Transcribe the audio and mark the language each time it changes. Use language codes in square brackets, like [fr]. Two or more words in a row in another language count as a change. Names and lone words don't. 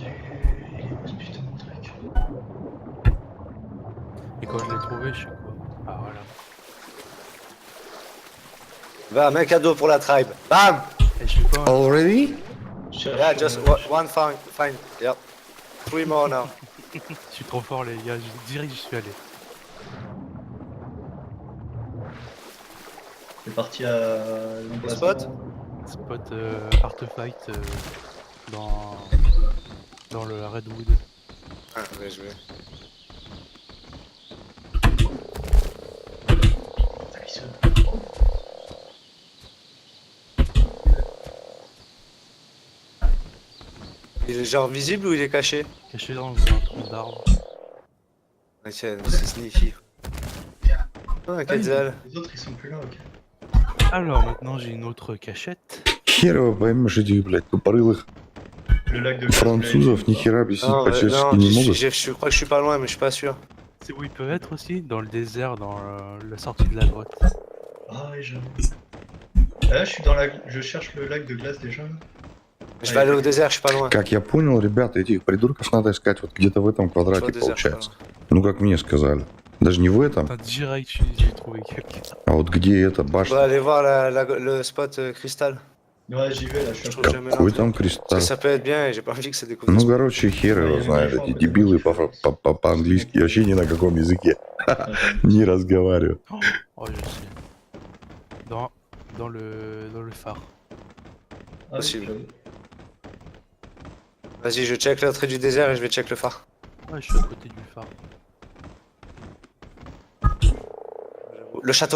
[fr] Il est où ce putain de truc? Et quand je l'ai trouvé, je sais quoi. Ah voilà. Bam, un cadeau pour la tribe. Bam! Et je fais quoi? Already? Je cherche, [en] Yeah, just one find. Yep. 3 more now. [fr] Je suis trop fort les gars, direct j'y suis allé. C'est parti à l'emplacement. spot Spot artefact dans le Redwood. Ah, bien joué. Nice. Il est genre visible ou il est caché? Caché dans un tronc d'arbre. Ok, c'est sneaky. Ah, Quetzal. Les autres ils sont plus là, ok. Alors maintenant j'ai une autre cachette. [ru] Хер его поймешь этих, блядь, тупорылых [fr] Le lac de [ru] французов, ни хера объяснить [fr] Non, [ru] по-чешски не могут. [fr] je crois que je suis pas loin, mais je suis pas sûr. C'est où il peut être aussi? Dans le désert, dans la sortie de la grotte. Ah ouais, j'avoue. Là, je suis dans la... Je cherche le lac de glace déjà. Je vais aller au désert, je suis pas loin. [ru] Как я понял, ребята, этих придурков надо искать вот где-то в этом [fr] Je suis au [ru] квадрате, [fr] désert, je suis pas [ru] получается. Ну, как мне сказали. Даже не в этом, [fr] Putain, direct j'ai trouvé quelqu'un. [ru] а вот где эта [fr] On va [ru] башня. [fr] aller voir le spot cristal. Ouais, j'y vais là, je suis Je à trouve côté. jamais [ru] Какой [fr] l'entrée. [ru] там [fr] Parce que [ru] кристалл? [fr] ça peut être bien et j'ai pas envie que ça découvre. [ru] Ну, короче, хер его знает, эти дебилы по-английски вообще ни на каком языке не разговаривают. [fr] Oh je sais. Dans le phare. Ah, oui, Possible. j'avoue. Vas-y, je check l'entrée du désert et je vais check le phare. Ouais, je suis à côté du phare. Le château.